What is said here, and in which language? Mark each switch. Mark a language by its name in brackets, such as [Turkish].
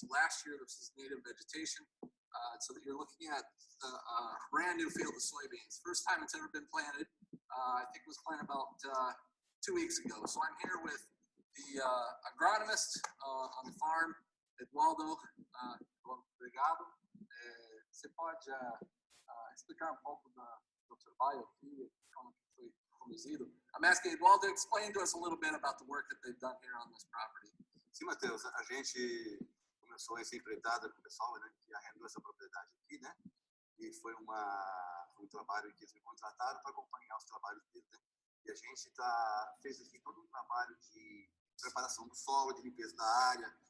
[English] So last year, this was native vegetation. So that you're looking at a brand new field of soybeans. First time it's ever been planted. I think it was planted about 2 weeks ago. So I'm here with the agronomist on the farm, Eduardo. [Portuguese] Obrigado. Você pode explicar pouco do trabalho aqui, como foi conduzido? [English] I'm asking Eduardo to explain to us a little bit about the work that they've done here on this property. [Portuguese] Sim, Matheus, a gente começou essa empreitada com o pessoal, né, que arrendou essa propriedade aqui, né? E foi um trabalho que eles me contrataram para acompanhar os trabalhos deles, né? E a gente fez aqui todo um trabalho de preparação do solo, de limpeza da área.